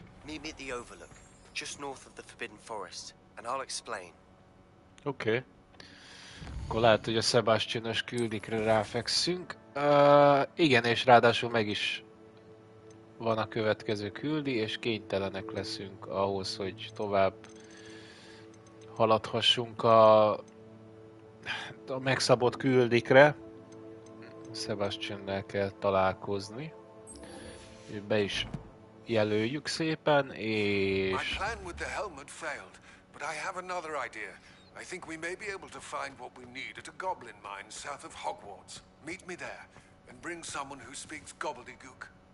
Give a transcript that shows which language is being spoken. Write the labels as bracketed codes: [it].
[en] Meet me at the Overlook, just north of the Forbidden Forest, and I'll explain. [hu] Oké. Akkor lehet, hogy a Sebastian-ös küldikre ráfekszünk. Igen, és ráadásul meg is van a következő küldi, és kénytelenek leszünk ahhoz, hogy tovább haladhassunk a megszabott küldikre. Sebastian-nel kell találkozni. Be is jelöljük szépen, és... [en] My plan with the helmet failed, but I have another idea. I think we may be able to find what we need at a goblin mine south of Hogwarts. Meet me there, and bring someone who speaks gobbledygook.